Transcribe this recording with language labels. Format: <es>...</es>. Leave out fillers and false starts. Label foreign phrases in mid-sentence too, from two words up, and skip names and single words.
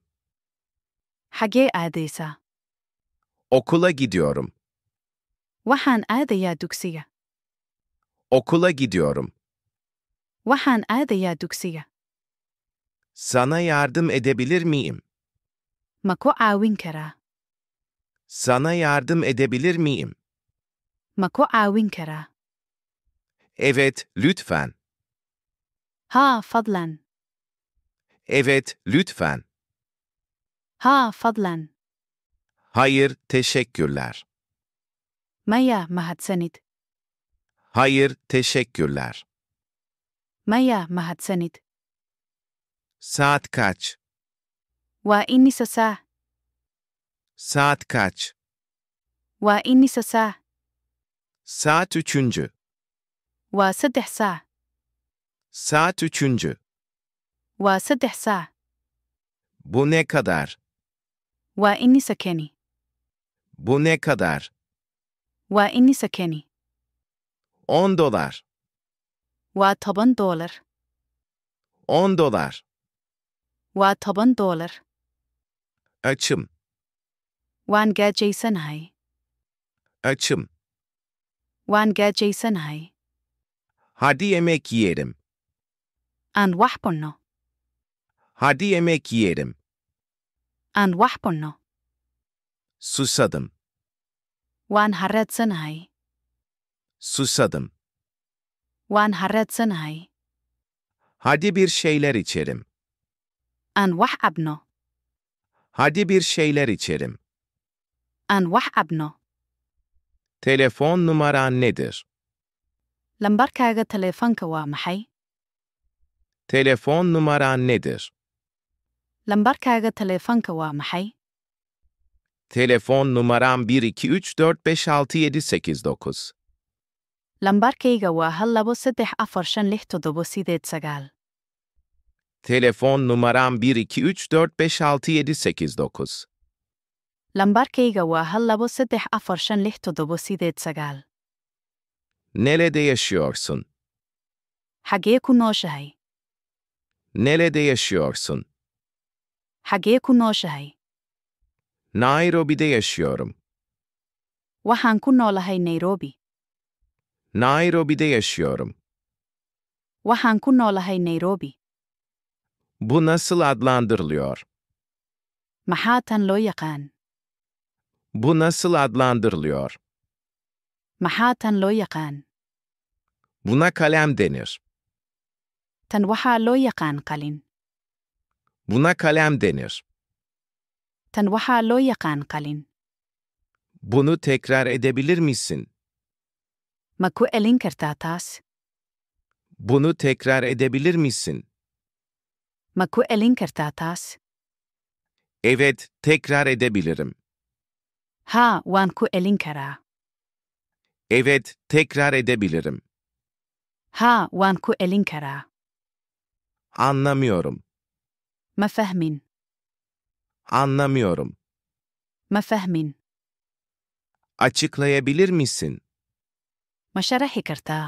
<so>Xagee aadaysaa?</so> <tr>Okula gidiyorum.</tr> <so>Waxaan aadayaa dugsiga.</so> <tr>Okula gidiyorum.</tr> <so>Waxaan aadayaa dugsiga.</so> <tr>Sana yardım edebilir miyim?</tr> <so>Ma ku caawin karaa?</so> <tr>Sana yardım edebilir miyim?</tr> <so>Ma ku caawin karaa?</so> <tr>Evet, lütfen.</tr> <so>Haa, fadlan.</so> <tr>Evet, lütfen.</tr> <so>Haa, fadlan.</so> <tr>Hayır, teşekkürler.</tr> <so>Maya, mahadsanid.</so> <tr>Hayır, teşekkürler.</tr> <so>Maya, mahadsanid.</so> <tr>Saat kaç?</tr> <so>Waa imisa saac?</so> <tr>Saat kaç?</tr> <so>Waa imisa saac?</so> <tr>Saat üçüncü.</tr> <so>Waa 3 saac?</so> <tr>Saat üçüncü.</tr> <so>Waa 3 saac?</so> <tr>Bu ne kadar?</tr> <so>Waa imisa kani?</so> <tr>Bu ne kadar?</tr> <so>Waa imisa kani?</so> <tr>10 dolar.</tr> <so>Waa $10.</so> <tr>10 dolar.</tr> <so>Waa $10.</so> <tr>Açım.</tr> <so>Waan gaajaysanahay.</so> <tr>Açım.</tr> <so>Waan gaajaysanahay.</so> <tr>Hadi yemek yiyelim.</tr> <so>Aan wax cunno.</so> <tr>Hadi yemek yiyelim.</tr> <so>Aan wax cunno.</so> <tr>Susadım.</tr> <so>Waan harraadsanahay.</so> <tr>Susadım.</tr> <so>Waan harraadsanahay.</so> <tr>Hadi bir şeyler içelim.</tr> <so>Aan wax cabno.</so> <tr>Hadi bir şeyler içelim.</tr> <so>Aan wax cabno.</so> <tr>Telefon numaran nedir?</tr> <so>Lambarkaaga taleefanka waa maxay?</so> <tr>Telefon numaran nedir?</tr> <so>Lambarkaaga taleefanka waa maxay?</so> <tr>Telefon numaram 123456789.</tr> <so>Lambarkayga waa 12345678.</so> <tr>Telefon numaram 123456789.</tr> <so>Lambarkayga waa 12345678.</so> <tr>Nerede yaşıyorsun?</tr> <so>Xagee ku nooshahay?</so> <tr>Nerede yaşıyorsun?</tr> <so>Xagee ku nooshahay?</so> <tr>Nairobi'de yaşıyorum.</tr> <so>Waxaan ku noolahay Nairobi.</so> <tr>Nairobi'de yaşıyorum.</tr> <so>Waxaan ku noolahay Nairobi.</so> <tr>Bu nasıl adlandırılıyor?</tr> <so>Maxaa tan loo yaqaan?</so> <tr>Bu nasıl adlandırılıyor?</tr> <so>Maxaa tan loo yaqaan?</so> <tr>Buna kalem denir.</tr> <so>Tan waxaa loo yaqaan qalin.</so> <tr>Buna kalem denir.</tr> <so>Tan waxaa loo yaqaan qalin.</so> <tr>Bunu tekrar edebilir misin?</tr> <so>Ma ku celin kartaa taas?</so> <tr>Bunu tekrar edebilir misin?</tr> <so>Ma ku celin kartaa taas?</so> <tr>Evet, tekrar edebilirim.</tr> <so>Haa, waan ku celin karaa.</so> <tr>Evet, tekrar edebilirim.</tr> <so>Haa, waan ku celin karaa.</so> <tr>Anlamıyorum.</tr> <so>Ma fahmin.</so> <tr>Anlamıyorum.</tr> <so>Ma fahmin.</so> <tr>Açıklayabilir misin?</tr> <so>Ma sharaxi kartaa?</so>